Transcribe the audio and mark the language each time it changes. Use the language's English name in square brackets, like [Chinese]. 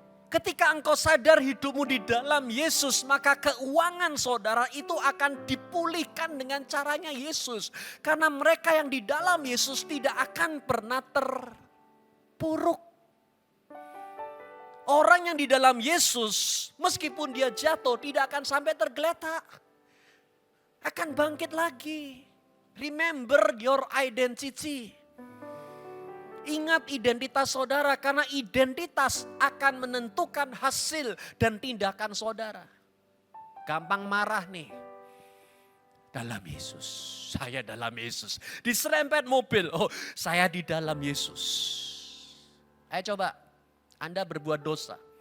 [Indonesian] Ketika engkau sadar hidupmu di dalam Yesus, maka keuangan saudara itu akan dipulihkan dengan caranya Yesus. Karena mereka yang di dalam Yesus tidak akan pernah terpuruk. Orang yang di dalam Yesus, meskipun dia jatuh, tidak akan sampai tergeletak. Akan bangkit lagi. [English] Remember your identity. [Indonesian] Ingat identitas saudara, karena identitas akan menentukan hasil dan tindakan saudara. Gampang marah nih. Dalam Yesus, saya dalam Yesus. Diserempet mobil, oh saya di dalam Yesus. Ayo coba, Anda berbuat dosa.